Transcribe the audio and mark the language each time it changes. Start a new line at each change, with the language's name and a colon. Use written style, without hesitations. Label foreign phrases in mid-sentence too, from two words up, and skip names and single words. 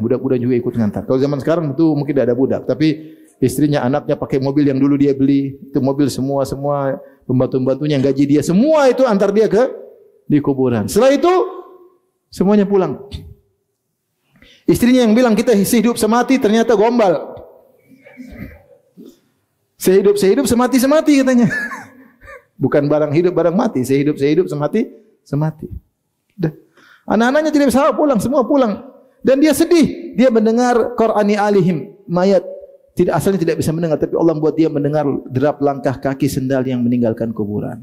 Indonesian: Budak-budak juga ikut ngantar. Kalau zaman sekarang itu mungkin tidak ada budak, tapi istrinya, anaknya pakai mobil yang dulu dia beli, itu mobil semua pembantu-pembantunya yang gaji dia, semua itu antar dia ke di kuburan. Setelah itu semuanya pulang. Istrinya yang bilang kita sehidup semati ternyata gombal. Sehidup semati katanya. Bukan barang hidup barang mati, sehidup semati. Anak-anaknya tidak bisa pulang, semua pulang. Dan dia sedih. Dia mendengar Qur'ani alihim, mayat. Asalnya tidak bisa mendengar, tapi Allah buat dia mendengar derap langkah kaki sendal yang meninggalkan kuburan.